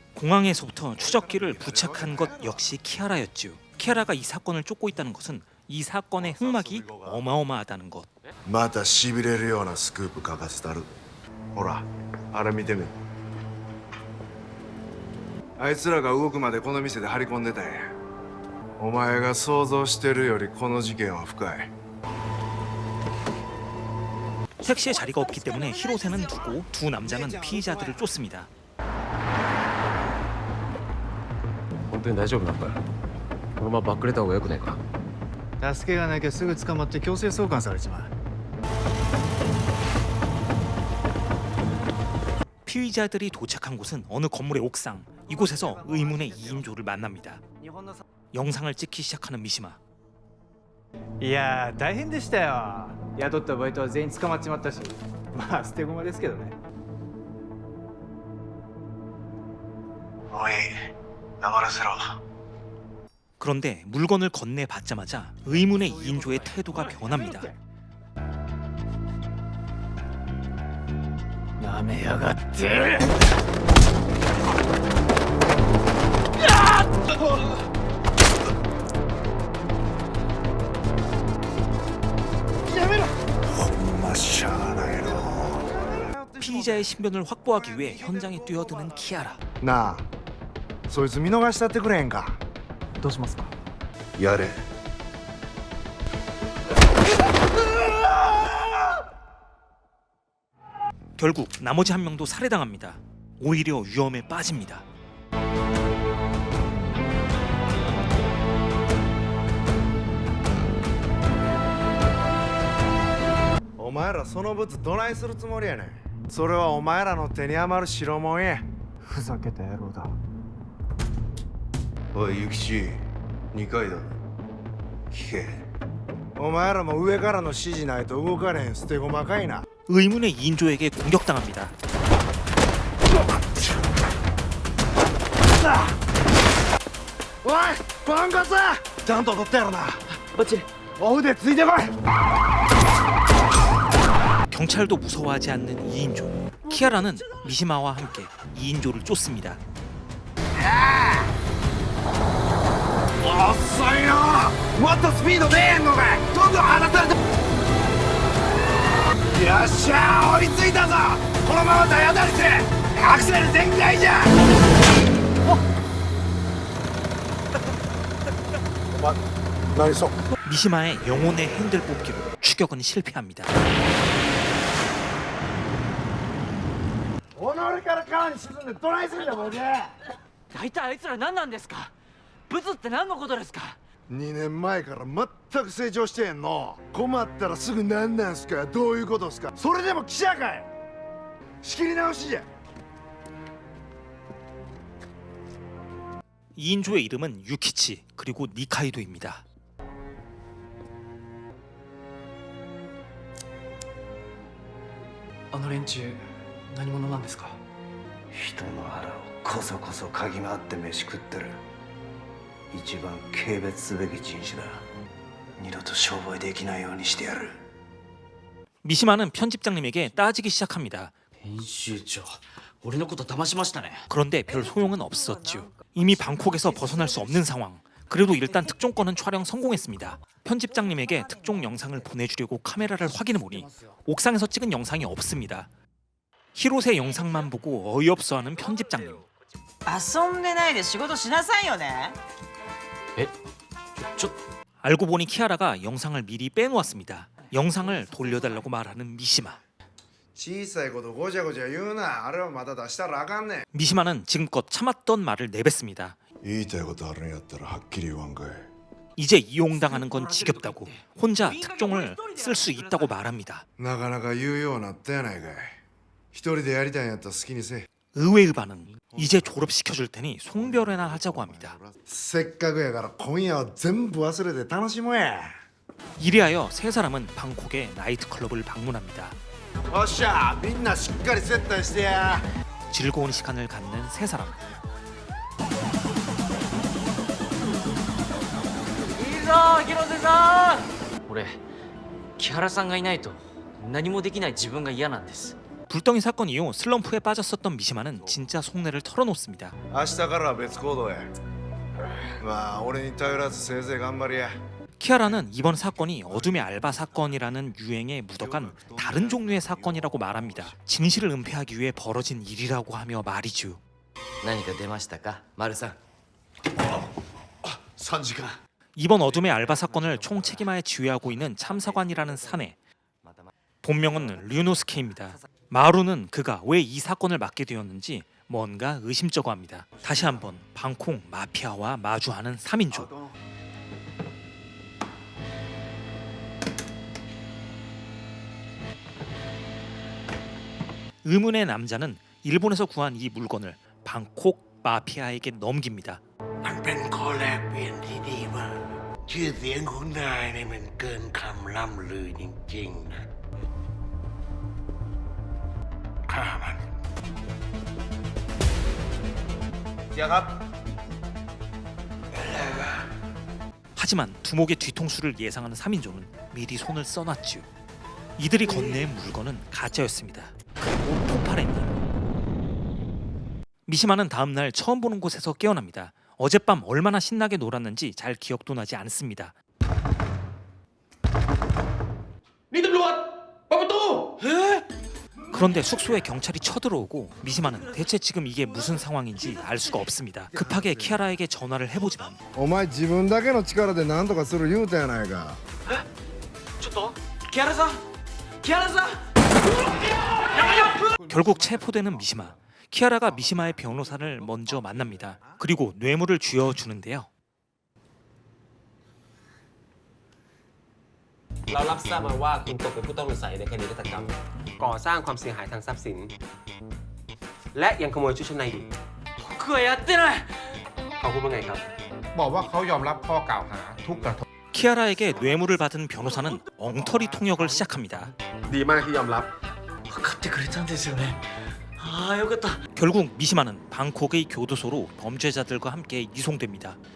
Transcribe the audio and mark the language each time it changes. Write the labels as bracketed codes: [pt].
[ko] 공항에서부터 추적기를 부착한 것 역시 키아라였지요. 키아라가 이 사건을 쫓고 있다는 것은 이 사건의 흑막이 어마어마하다는 것. [ja] またしびれるようなスクープ書かせたるほらあれ見てみあいつらが動くまでこの店で張り込んでたんやお前が想像してるよりこの事件は深い [ko] 택시에 자리가 없기 때문에 히로세는 두고 두 남자는 피의자들을 쫓습니다. [ja] 本当に大丈夫なのかよこのままバックレた方がよくないか助けがなきゃすぐ捕まって強制送還されちまう [ko] 피의자들이 도착한 곳은 어느 건물의 옥상. 이곳에서 의문의 2인조를 만납니다. 영상을 찍기 시작하는 미시마. [ja] いやー大変でしたよ。雇ったバイトは全員捕まっちまったし、まあ捨て駒ですけどね。おい黙らせろ。 [ko] 그런데 물건을 건네받자마자 의문의 2인조의 태도가 변합니다. [ja] なめやがって。 [ko] 피의자의 신변을 확보하기 위해 현장에 뛰어드는 키아라. [ja] なあそいつ見逃したってくれへんか。どうしますか。やれ。 [ko] 결국 나머지 한 명도 살해당합니다. 오히려 위험에 빠집니다. [ja] お前らそのブツどないするつもりやねん。それはお前らの手に余る代物や。ふざけた野郎だ。おい諭吉、2回だ。聞け。お前らも上からの指示ないと動かれへん捨て駒かいな。 [ko] 의문의 2인조에게 공격당합니다. [ja] おいポンコツちゃんと取ったやろな。バッチリ。お腕ついてこい。 [ko] 경찰도 무서워하지 않는 2인조. 키아라는 미시마와 함께 2인조를 쫓습니다. [ja] 遅いな。もっとスピード出えへんのかい。どんどん離されて。よっしゃー追いついたぞ。このまま体当たりする。アクセル全開じゃ。お前何そう。 [ko] 미시마의 영혼의 핸들 뽑기로 추격은 실패합니다. [ja] 己から川に沈んでどないするんだボケ。大体あいつら何なんですか。ブツって何のことですか。 2年前から全く成長してへんの。困ったらすぐ何なんすか。どういうことですか。それでも記者かい。仕切り直しじゃ。 [ko] 2인조의 이름은 유키치 그리고 니카이도입니다. [ja] あの連中何者なんですか。人の腹をこそこそ嗅ぎ回って飯食ってる一番軽蔑すべき人種だ。二度と商売できないようにしてやる。 [ko] 미시마는 편집장님에게 따지기 시작합니다. [ja] 編集長、俺のこと騙しましたね。 [ko] 그런데 별 소용은 없었죠. 이미 방콕에서 벗어날 수 없는 상황. 그래도 일단 특종권은 촬영 성공했습니다. 편집장님에게 특종 영상을 보내주려고 카메라를 확인해보니 옥상에서 찍은 영상이 없습니다. 히로세 영상만 보고 어이없어하는 편집장님. [ja] 遊んでないで仕事しなさいよね。 [ko] 알고 보니 키아라가 영상을 미리 빼놓았습니다. 영상을 돌려달라고 말하는 미시마. [ja] 小さいことごちゃごちゃ言うな。あれはまだ出したらあかんねん。 [ko] 미시마는 지금껏 참았던 말을 내뱉습니다. [ja] 言いたいことあるんやったらはっきり言わんかい。 [ko] 이제 이용당하는 건 지겹다고 혼자 특종을 쓸 수 있다고 말합니다. [ja] なかなか言うようになったやないかい。一人でやりたいんやったら好きにせえ。 [ko] 의외의 반응. 이제 졸업시켜줄 테니 송별회나 하자고 합니다. [ja] せっかくやから今夜は全部忘れて楽しもうや。 [ko] 이리하여 세 사람은 방콕의 나이트클럽을 방문합니다. [ja] おっしゃみんなしっかり接待してや。 [ko] 즐거운 시간을 갖는 세 사람. [ja] いいぞ広瀬さん。俺木原さんがいないと何もできない自分が嫌なんです。 [ko] 불덩이 사건 이후 슬럼프에 빠졌었던 미시마는 진짜 속내를 털어놓습니다. [ja] 明日からは別行動や。まあ俺に頼らずせいぜい頑張りや。 [ko] 키아라는 이번 사건이 어둠의 알바 사건이라는 유행에 묻어간 다른 종류의 사건이라고 말합니다. 진실을 은폐하기 위해 벌어진 일이라고 하며 말이죠. [ja] 何か出ましたか、マルさん。 3時間。 [ko] 이번 어둠의 알바 사건을 총책임하에 지휘하고 있는 참사관이라는 사내. 본명은 류노스케입니다. 마루는 그가 왜 이 사건을 맡게 되었는지 뭔가 의심쩍어 합니다. 다시 한번 방콕 마피아와 마주하는 3인조. 의문의 남자는 일본에서 구한 이 물건을 방콕 마피아에게 넘깁니다. [th] มันเป็นข้อแลกเปลี่ยนที่ดีมากชื่อเสียงของนายเนี่ยมันเกินคำล่ำลือจริงๆนะฆ่ามัน เสียครับ [ko] 하지만 두목의 뒤통수를 예상하는 3인조는 미리 손을 써놨죠. 이들이 건네인 물건은 가짜였습니다. 그리고 폭발했네요. 미시마는 다음날 처음 보는 곳에서 깨어납니다. 어젯밤 얼마나 신나게 놀았는지 잘 기억도 나지 않습니다. [th] นี่ตำรวจเปิดประตู [ko] 그런데 숙소에 경찰이 쳐들어오고 미시마는 대체 지금 이게 무슨 상황인지 알 수가 없습니다. 급하게 키아라에게 전화를 해보지만 [ja] お前自分だけの力で何とかする言うたやないか。ちょっと木原さん木原さん [ko] 결국 체포되는 미시마. 키아라가 미시마의 변호사를 먼저 만납니다. 그리고 뇌물을 쥐어주는데요. [th] เรารับทราบมาว่าคุณตกเป็นผู้ต้องสงสัยในคดีฆาตกรรมก่อสร้างความเสียหายทางทรัพย์สินและยังขโมยชุดชั้นในอีก [ja] 僕はやってない [th] เขาพูดว่าไงครับ บอกว่าเขายอมรับข้อกล่าวหาทุกกระทง [ko] 키아라에게 뇌물을 받은 변호사는 엉터리 통역을 시작합니다. [th] ดีมากที่ยอมรับ [ja] 分かってくれたんですよねああよかった [ko] 결국 미시마는 방콕의 교도소로 범죄자들과 함께 이송됩니다.